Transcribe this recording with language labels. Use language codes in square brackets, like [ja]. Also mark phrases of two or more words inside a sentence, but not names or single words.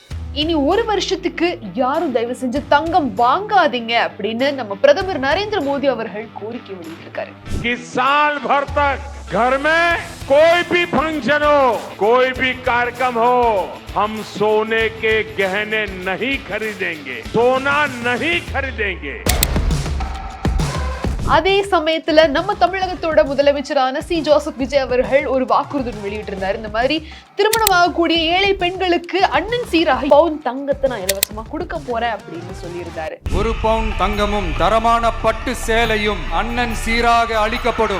[ta] இனி ஒரு வருஷத்துக்கு யாரும் தயவு செஞ்சு தங்கம் வாங்காதீங்க அப்படின்னு நம்ம பிரதமர் நரேந்திர மோடி அவர்கள் கோரிக்கை வெளியிட்டிருக்காரு. [hi] साल भर तक घर में कोई भी फंक्शन हो, कोई भी कार्यक्रम हो, हम सोने के गहने नहीं खरीदेंगे, सोना नहीं खरीदेंगे. [ta] அதே சமயத்துல நம்ம தமிழகத்தோட முதலமைச்சரான சி ஜோசப் விஜய் அவர்கள் ஒரு வாக்குறுதி வெளியிட்டிருந்தாரு. இந்த மாதிரி திருமணமாகக்கூடிய ஏழை பெண்களுக்கு அண்ணன் சீராக பவுன் தங்கத்தை நான் இலவசமா கொடுக்க போறேன் அப்படின்னு சொல்லியிருந்தாரு. 1 பவுன் தங்கமும் தரமான பட்டு சேலையும் அண்ணன் சீராக அளிக்கப்படும்.